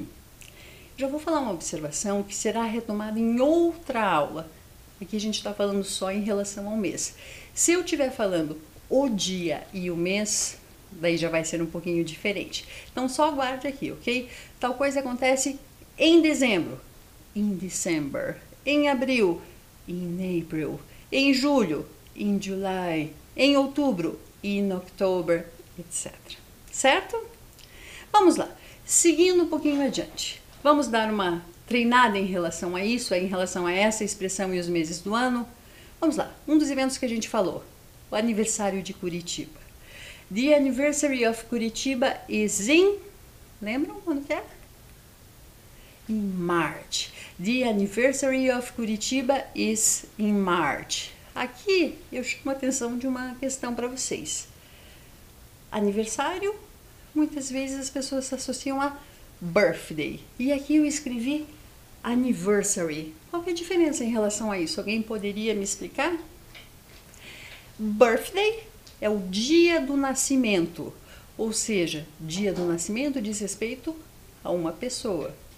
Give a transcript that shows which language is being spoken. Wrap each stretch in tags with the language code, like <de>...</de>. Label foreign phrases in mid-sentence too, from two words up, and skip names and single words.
<pt>Já vou falar uma observação que será retomada em outra aula. Aqui a gente está falando só em relação ao mês. Se eu estiver falando o dia e o mês, daí já vai ser um pouquinho diferente. Então só aguarde aqui, ok? Tal coisa acontece em dezembro,</pt> <en>in December.</en> <pt>Em abril,</pt> <en>in April.</en> <pt>Em julho,</pt> <en>in July.</en> <pt>Em outubro,</pt> <en>in October,</en> <pt>etc. Certo? Vamos lá. Seguindo um pouquinho adiante. Vamos dar uma treinada em relação a isso, em relação a essa expressão e os meses do ano. Vamos lá. Um dos eventos que a gente falou, o aniversário de Curitiba.</pt> <en>The anniversary of Curitiba is in...</en> <pt>Lembram quando que é?</pt> <en>In March. The anniversary of Curitiba is in March.</en> <pt>Aqui eu chamo a atenção de uma questão para vocês. Aniversário, muitas vezes as pessoas associam a birthday. E aqui eu escrevi anniversary. Qual que é a diferença em relação a isso? Alguém poderia me explicar? Birthday é o dia do nascimento, ou seja, dia do nascimento diz respeito a uma pessoa.</pt>